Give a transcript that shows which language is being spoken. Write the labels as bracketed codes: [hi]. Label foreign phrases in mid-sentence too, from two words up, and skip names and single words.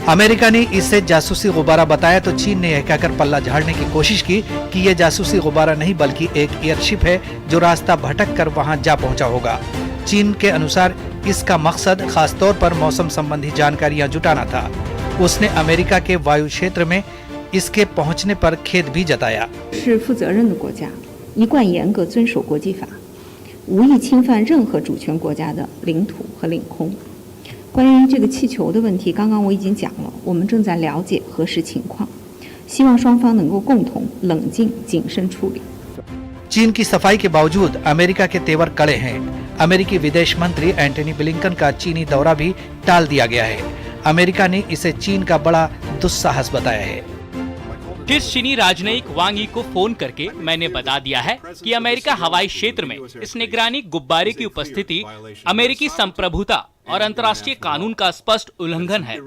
[hi] अमेरिका ने इसे जासूसी गुब्बारा बताया तो चीन ने यह कहकर पल्ला झाड़ने की कोशिश की कि यह जासूसी गुब्बारा नहीं बल्कि एक एयरशिप है जो रास्ता भटक कर वहां जा पहुंचा होगा। चीन के अनुसार इसका मकसद खास तौर पर मौसम संबंधी जानकारियां जुटाना था। उसने अमेरिका के वायु क्षेत्र में इसके पहुंचने पर खेद भी जताया। [zh] 是负责任的国家，一贯严格遵守国际法，无意侵犯任何主权国家的领土和领空。关于这个气球的问题，刚刚我已经讲了，我们正在了解核实情况，希望双方能够共同冷静谨慎处理。 [hi] चीन की सफाई के बावजूद अमेरिका के तेवर कड़े हैं। अमेरिकी विदेश मंत्री एंटनी ब्लिंकन का चीनी दौरा भी टाल दिया गया है। अमेरिका ने इसे चीन का बड़ा दुस्साहस बताया है। शीर्ष चीनी राजनयिक वांग यी को फोन करके मैंने बता दिया है कि अमेरिका हवाई क्षेत्र में इस निगरानी गुब्बारे की उपस्थिति अमेरिकी संप्रभुता और अंतर्राष्ट्रीय कानून का स्पष्ट उल्लंघन है।